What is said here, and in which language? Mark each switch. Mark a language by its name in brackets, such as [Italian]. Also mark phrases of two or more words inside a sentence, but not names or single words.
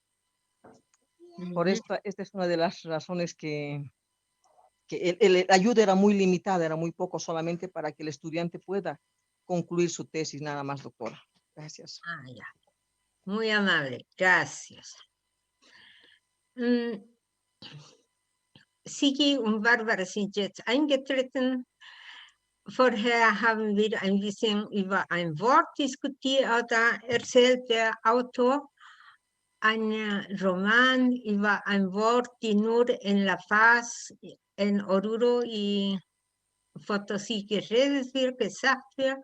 [Spanish] Por esta es una de las razones que la ayuda era muy limitada, era muy poco solamente para que el estudiante pueda concluir su tesis, nada más, doctora. Gracias. Ah, ya. Muy amable, gracias. [German] Sigi und Barbara sind jetzt eingetreten. Vorher haben wir ein bisschen über ein Wort diskutiert. Da erzählt der Autor einen Roman über ein Wort, die nur [Spanish] en La Paz, en Oruro y Potosí [German] geredet wird, gesagt wird.